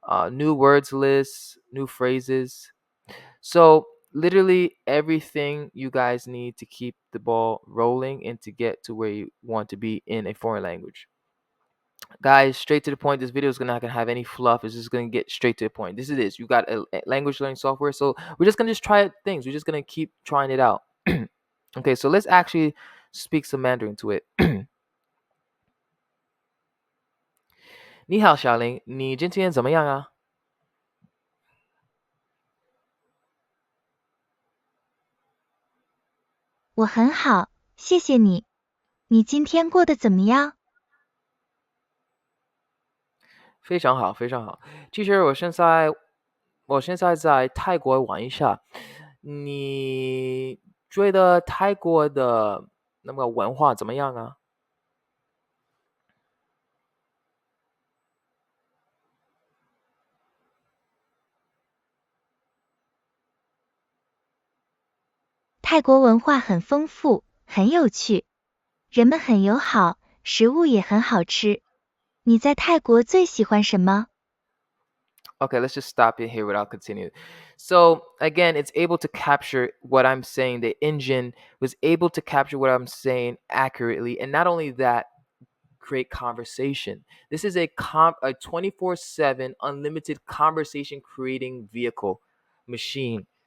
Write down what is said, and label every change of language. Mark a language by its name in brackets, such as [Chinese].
[English] New words lists, new phrases. So literally everything you guys need to keep the ball rolling and to get to where you want to be in a foreign language. Guys, straight to the point. This video is not gonna have any fluff. It's just gonna get straight to the point. This is this. You got a language learning software, so we're just gonna just try things. We're just gonna keep trying it out. Okay, so let's actually speak some Mandarin to it. [Chinese] 你好，小林，你今天怎么样啊？我很好，谢谢你。你今天过得怎么样？非常好，非常好。其实我现在在泰国玩一下。你觉得泰国的那个文化怎么样啊？泰国文化很丰富，很有趣，人们很友好，食物也很好吃。你在泰国最喜欢什么？ [English] Okay, let's just stop it here without continuing. So again, it's able to capture what I'm saying. The engine was able to capture what I'm saying accurately, and not only that, create conversation. This is a 24/7 unlimited conversation creating vehicle machine.